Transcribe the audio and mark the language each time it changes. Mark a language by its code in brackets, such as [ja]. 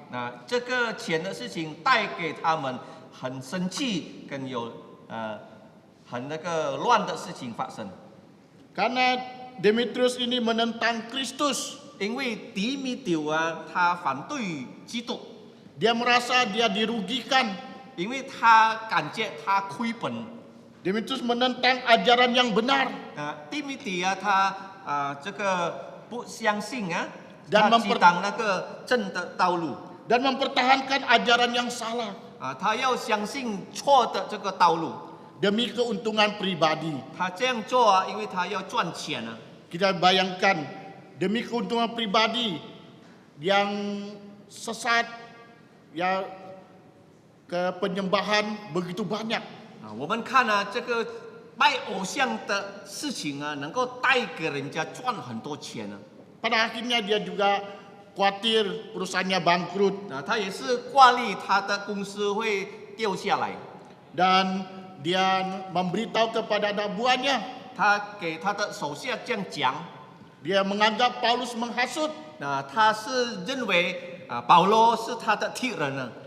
[zh] 那这个钱的事情带给他们很生气，跟有很那个乱的事情发生。 [id] Karena Demetrius ini menentang Kristus. [zh] 因为迪米丢他反对基督， [id] Dia merasa dia dirugikan. [zh] 因为他感觉他亏本。 [id] Demetrius menentang ajaran yang benar. [zh] 迪米底他这个不相信 [id] Dan [zh] 他抵挡那个正的道路 [id] dan mempertahankan ajaran yang salah [zh] 他要相信错的这个道路。 [id] demi keuntungan pribadi. [zh] 他这样做因为他要赚钱。 [id] Kita bayangkan demi keuntungan pribadi yang sesat, ya ke penyembahan begitu banyak. [zh] 我们看这个拜偶像的事情能够带给人家赚很多钱。 [id] Pada akhirnya dia juga khawatir perusahaannya bangkrut [zh] 他也是挂虑他的公司会掉下来。 [id] dan dia memberitahu kepada anak buahnya. [zh] 他给他的手下这样讲。 [id] Dia menganggap Paulus menghasut. [zh] 他是认为保罗是他的敌人。